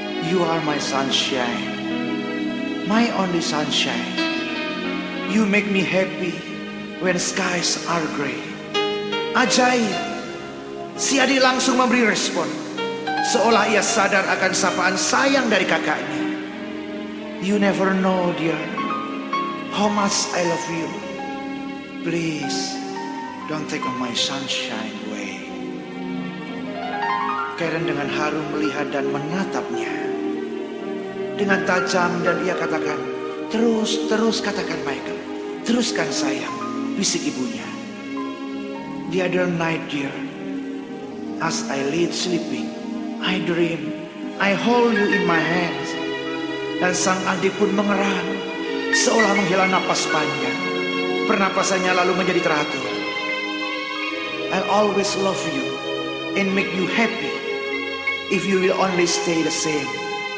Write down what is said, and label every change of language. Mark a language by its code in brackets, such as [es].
[en] "You are my sunshine, my only sunshine. You make me happy when skies are gray." [id] Ajaib. Si adik langsung memberi respon, seolah ia sadar akan sapaan sayang dari kakaknya. [en] "You never know, dear, how much I love you. Please, don't take my sunshine away." [id] Karen dengan haru melihat dan menatapnya dengan tajam, dan ia katakan, Terus katakan Michael. Teruskan sayang," bisik ibunya. [en] "The other night, dear, as I lay sleeping, I dream I hold you in my hands." [id] Dan sang adik pun mengerang, seolah menghela napas panjang. Pernapasannya lalu menjadi teratur. [en] "I'll always love you and make you happy if you will only stay the same."